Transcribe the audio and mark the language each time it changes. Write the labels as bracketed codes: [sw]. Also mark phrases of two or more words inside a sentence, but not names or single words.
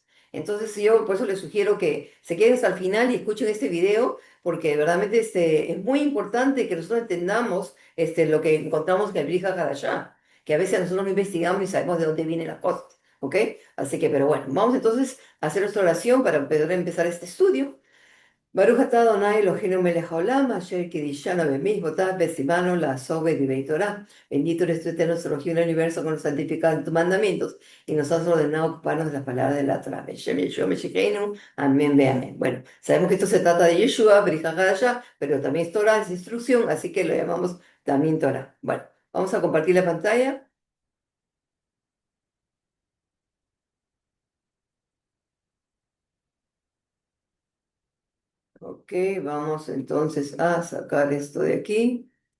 [es] Entonces yo por eso les sugiero que se queden hasta el final y escuchen este video, porque verdaderamente es muy importante que nosotros entendamos lo que encontramos en el [he] ברית חדשה, [es] que a veces nosotros no investigamos ni sabemos de dónde vienen las cosas, ¿ok? Así que, pero bueno, vamos entonces a hacer nuestra oración para poder empezar este estudio. [he] ברוך אתה אדני אלהינו מלך העולם אשר קדשנו במצותיו וצונו לעסק בדברי תורה. [es] Bendito eres tú, eterno Elohim del universo, con los santificados en tus mandamientos, y nos has ordenado ocuparnos de las palabras de la Torah. [he] בשם ישוע משיחנו, [es] amén, ve amén. Bueno, sabemos que esto se trata de Yeshua, [he] ברית חדשה, [es] pero también es Torah, es instrucción, así que lo llamamos también Torah. Bueno, vamos a compartir la pantalla. Ok, vamos entonces a sacar esto de aquí.